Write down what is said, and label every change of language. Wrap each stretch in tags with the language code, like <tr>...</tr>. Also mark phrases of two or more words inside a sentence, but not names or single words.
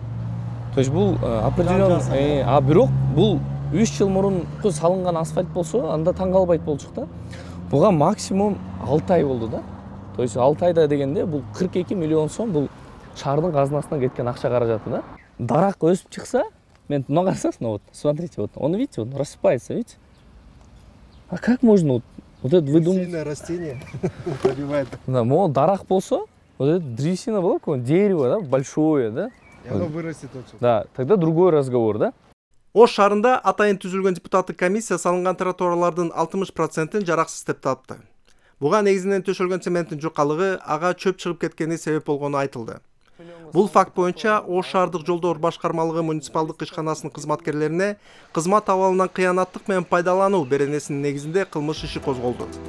<ru>То есть</ru> <ky>бул определенный, бирок бул 3 жыл мурунку салынган асфальт болсо, анда таң калбайт болчук да. Буга максимум 6 ай болду да.</ky> <ru>То есть</ru> <ky>6 айда дегенде бул 42 миллион сом бул шаардын казынасынан кеткен акча каражаты да. Дарак өсүп чыкса, мен мына карасаңыз,</ky> <ru>вот, смотрите, вот, он, видите, вот, рассыпается, видите? А как можно вот это вы думаете? Сильное растение пробивает.</ru> <ky>Да, мол, дарак болсо,</ky> <ru>вот это древесина была, какое дерево, да, большое, да? И оно вырастет очень. Да, тогда другой разговор, да?</ru> <ky>Ош шаарында атайын түзүлгөн депутаттык комиссия салынган тротуарлардын 60%-ын жараксыз деп тапты. Буга негизинен төшөлгөн цементтин жукалыгы, ага чөп чыгып кеткени себеп болгону айтылды. Бул факт боюнча Ош шаардык жолдор башкармалыгы муниципалдык ишканасынын кызматкерлерине кызмат абалынан кыянаттык менен пайдалануу беренесинин негизинде кылмыш иши козголду.</ky>